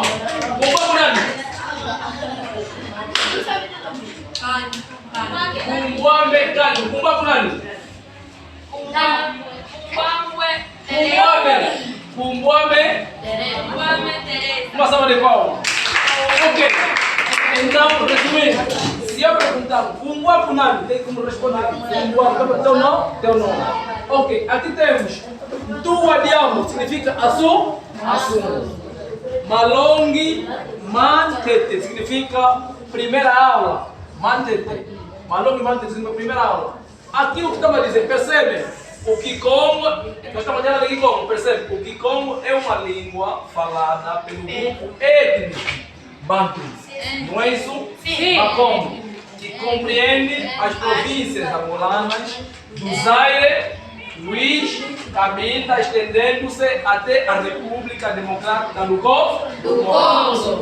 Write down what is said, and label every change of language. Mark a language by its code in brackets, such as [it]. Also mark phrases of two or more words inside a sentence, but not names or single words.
[kg] Kumbua kwa nani? Kumbwame kani. Kumbua kwa nani? Kumbwame. [sw] Kwa sababu ni bwana. [pt] Okay. Então, resumindo, se eu perguntar Kumbua por nada, tem como responder Kumbua, teu nome. Ok, aqui temos [kg] Tua Diamo, [pt] significa assunto. [kg] Malongi Mantete, [pt] significa primeira aula. [kg] Mantete. Malongi Mantete, [pt] significa primeira aula. Aquilo que estamos a dizer, percebe? O Kikongo, nós estamos a dizer de Kikongo, percebe? O Kikongo é uma língua falada pelo grupo étnico Bantu. Não é isso? Sim. Makongo, que compreende as províncias angolanas do Zaire, Luiz, Cabinda, estendendo-se até a República Democrática do Congo.